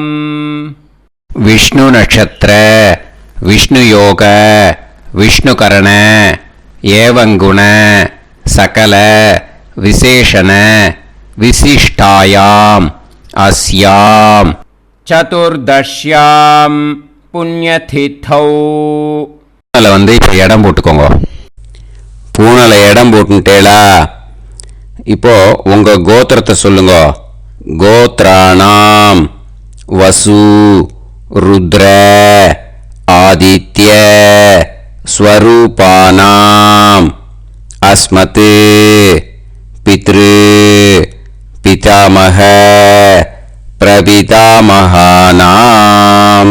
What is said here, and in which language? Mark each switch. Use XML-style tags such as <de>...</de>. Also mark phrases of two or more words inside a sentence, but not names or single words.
<sa>विष्णु नक्षत्र विष्णु योग विष्णुकरण एवं गुण सकल विशेषण विशिष्टायां अस्यां चतुर्दश्यां पुण्यतिथौ.</sa> <ta>வந்து இப்போ இடம் போட்டுக்கோங்க. பூனலை இடம் போட்டுட்டேளா? இப்போ உங்க கோத்திரத்தை சொல்லுங்க.</ta> <sa>गोत्राणाम् वसु रुद्र आदित्य स्वरूपाणाम् अस्मत् पितृ पितामह प्रपितामहानाम्.</sa>